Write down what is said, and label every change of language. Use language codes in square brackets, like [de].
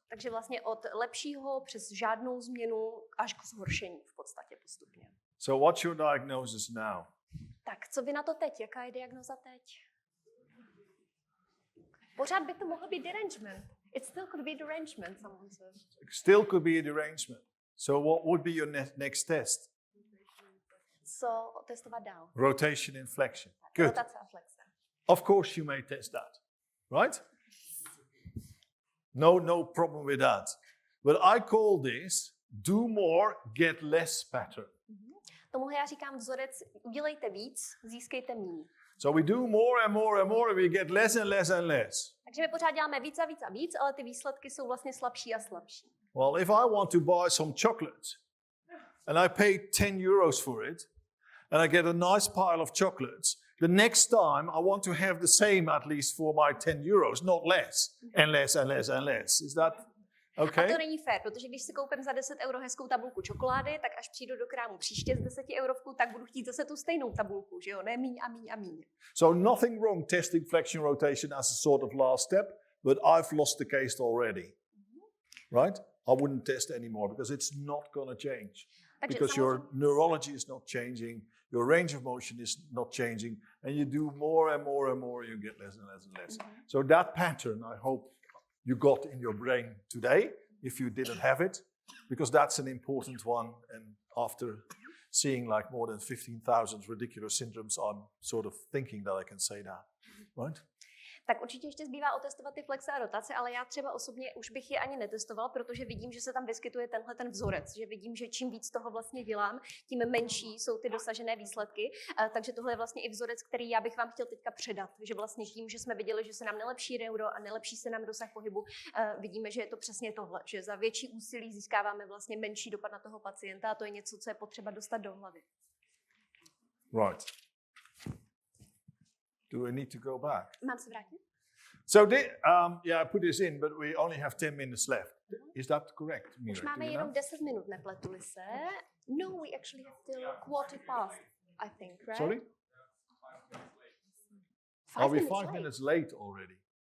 [cs] Takže vlastně od lepšího přes žádnou změnu až k zhoršení v podstatě postupně. [en] So what's your diagnosis now? [cs] Tak, co vy na to teď? Jaká je diagnoza teď? Pořád by to mohlo být derangement. [en] It still could be derangement, someone said. Still could be a derangement. So what would be your next test? [cs] Co testovat dál? [en] Rotation and flexion. Good. [cs] Rotace a flexe. [en] Of course you may test that. Right? No problem with that. But I call this do more, get less pattern. [cs] Tomuhle já říkám vzorec, udělejte víc, získejte méně. [en] So we do more and more and more, and we get less and less and less. [cs] Takže my pořád děláme víc a víc a víc, ale ty výsledky jsou vlastně slabší a slabší. [en] Well, if I want to buy some chocolate, and I pay 10 euros for it, and I get a nice pile of chocolates, the next time I want to have the same at least for my 10 euros, not less, and less and less and less. Is that okay? [cs] A to není fér, protože když si koupím za 10 euro hezkou tabulku čokolády, tak až přijdu do krámu příště s 10 eurovkou, tak budu chtít zase tu stejnou tabulku, že jo? Ne míň a míň a míň. [en] So nothing wrong testing flexion rotation as a sort of last step, but I've lost the case already. Right? I wouldn't test anymore because it's not going to change. Because your neurology is not changing, your range of motion is not changing, and you do more and more and more, you get less and less and less. So that pattern, I hope you got in your brain today, if you didn't have it, because that's an important one. And after seeing like more than 15,000 radicular syndromes, I'm sort of thinking that I can say that, right? [cs] Tak určitě ještě zbývá otestovat ty flexe a rotace, ale já třeba osobně už bych je ani netestoval, protože vidím, že se tam vyskytuje tenhle ten vzorec, že vidím, že čím víc toho vlastně dělám, tím menší jsou ty dosažené výsledky. Takže tohle je vlastně i vzorec, který já bych vám chtěl teďka předat, že vlastně tím, že jsme viděli, že se nám nelepší neuro a nelepší se nám rozsah pohybu, vidíme, že je to přesně tohle, že za větší úsilí získáváme vlastně menší dopad na toho pacienta a to je něco, co je potřeba dostat do hlavy. [en] Right. Do I need to go back? [cs] Mám se vrátit? [en] So, yeah, I put this in, but we only have 10 minutes left. Is that correct, Mira? [cs] Už máme jenom 10 minut, nepletu-li se. [en] No, we actually have till 15:15, I think, right? Sorry? Are we 5 minutes late already?